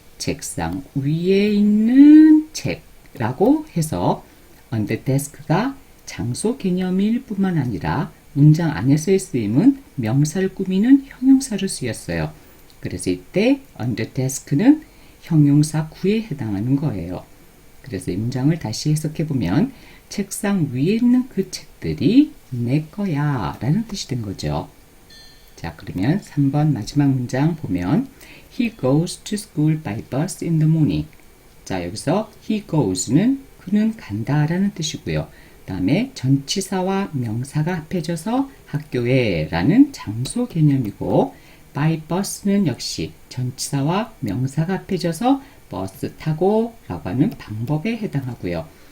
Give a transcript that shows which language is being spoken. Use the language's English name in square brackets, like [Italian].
[Korean] 책상 위에 있는 책라고 해서 on the desk가 장소 개념일 뿐만 아니라 문장 안에서의 쓰임은 명사를 꾸미는 형용사로 쓰였어요. 그래서 이때 on the desk는 형용사 구에 해당하는 거예요. 그래서 이 문장을 다시 해석해보면 책상 위에 있는 그 책들이 내 거야 라는 뜻이 된 거죠. 자, 그러면 3번 마지막 문장 보면 [English] He goes to school by bus in the morning. [Korean] 자, 여기서 he goes는 그는 간다 라는 뜻이고요. 그 다음에 전치사와 명사가 합해져서 학교에 라는 장소 개념이고 by bus는 역시 전치사와 명사가 합해져서 버스 타고 라고 하는 방법에 해당하고요.